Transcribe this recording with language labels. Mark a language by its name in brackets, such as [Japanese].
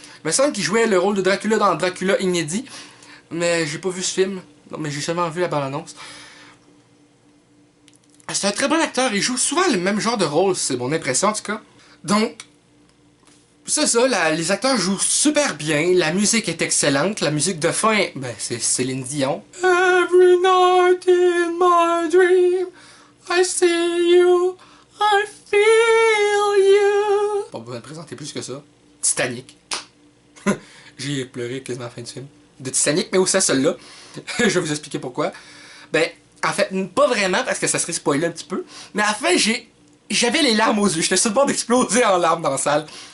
[French] Il me semble qu'il jouait le rôle de Dracula dans Dracula Inédit, mais j'ai pas vu ce film. Non, mais j'ai seulement vu la bande-annonce. C'est un très bon acteur, il joue souvent le même genre de rôle, c'est mon impression en tout cas. Donc, c'est ça, les acteurs jouent super bien, la musique est excellente, la musique de fin, ben c'est Céline Dion. [English] Every night in my dream, I see you, I feel you. [French] Pas besoin de présenter plus que ça. Titanic. J'ai pleuré quasiment à la fin du film. De Titanic, mais aussi à celle-là. Je vais vous expliquer pourquoi. Ben, en fait, pas vraiment, parce que ça serait spoilé un petit peu. Mais à la fin, j'avais les larmes aux yeux. J'étais sur le bord d'exploser en larmes dans la salle.